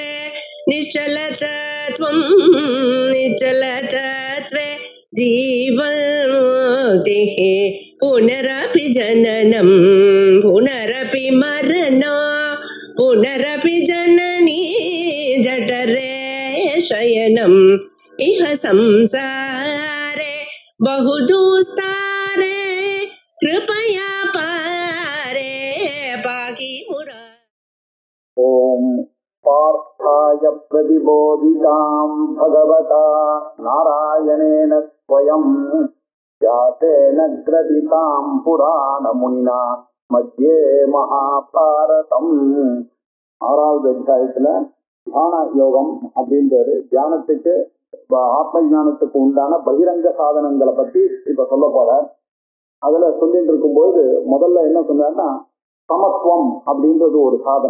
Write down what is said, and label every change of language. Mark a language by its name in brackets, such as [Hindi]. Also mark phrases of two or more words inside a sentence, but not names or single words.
[Sanskrit] निश्चलतत्वं निश्चलतत्वे जीवन्मुक्तिः पुनरपि जननं पुनरपि मरणं पुनरपि जननी जठरे शयनम् इह संसारे बहुदुस्तारे कृपया पारे पाहि मुरा। ओम पार्थाय प्रतिबोधितां भगवता नारायणेन स्वयं व्यासेन ग्रथितां पुराणमुनिना मध्ये महाभारतम् [Tamil] ஆறாவது அத்தியாயத்துல தியான யோகம் அப்படின்றது தியானத்துக்கு ஆத்ம ஞானத்துக்கு உண்டான பகிரங்க சாதனங்களை பத்தி இப்ப சொல்ல போற. அதுல சொல்லிட்டு இருக்கும்போது முதல்ல என்ன சொன்னார்னா சமத்துவம் அப்படின்றது ஒரு சாதனை.